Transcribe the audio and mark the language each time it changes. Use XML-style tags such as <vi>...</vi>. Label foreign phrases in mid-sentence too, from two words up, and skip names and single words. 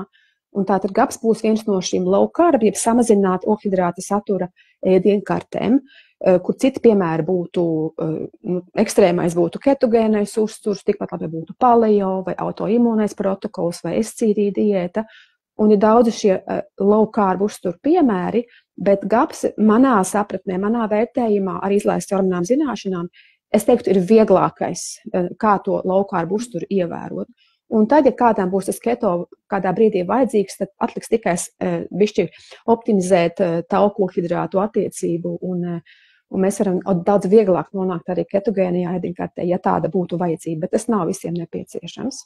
<lv>un tātad GAPS būs viens no šīm</lv> <en>low carb,</en> <lv>jeb samazināt ogļhidrāta satura ēdienkartēm, kur citi piemēri būtu, ekstrēmais būtu ketogēnais uzturs, tikpat labi būtu paleo vai autoimūnais protokols vai SCD diēta, un ir daudzi šie</lv> <en>low carb</en> <lv>uzturu piemēri, bet GAPS manā sapratnē, manā vērtējumā ar izlaistu hormonām zināšanām, es teiktu, ir vieglākais, kā to</lv> <en>low carb</en> <lv>uzturu ievērot. Un tad, ja kādām būs tas keto kādā brīdī vajadzīgs, tad atliks tikai bišķi optimizēt taukohidrātu attiecību, un mēs varam daudz vieglāk nonākt arī ketogēnijā ēdienkartē, ja tāda būtu vajadzība, bet tas nav visiem nepieciešams.</lv>